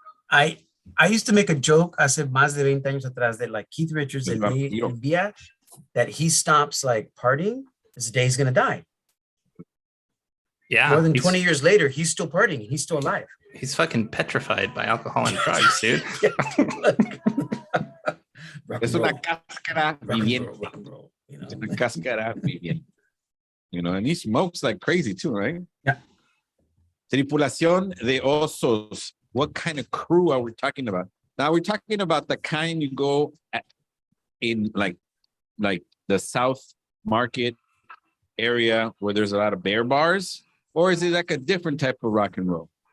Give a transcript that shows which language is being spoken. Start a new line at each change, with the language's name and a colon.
English: I used to make a joke
Spanish: hace más de 20 años atrás
English: that like Keith Richards
Spanish: el día
English: that he stops like partying, this day he's gonna die. Yeah. More than 20 years later, he's still partying. He's still alive. He's fucking petrified by alcohol and drugs, dude.
Spanish: Es una cáscara viviente. Es una cáscara viviente.
English: You know, and he smokes like crazy too, right? Yeah.
Spanish: Tripulación de Osos.
English: What kind of crew are we talking about? Now we're talking about the kind you go in like the South Market area where there's a lot of bear bars, or is it like a different type of rock and roll?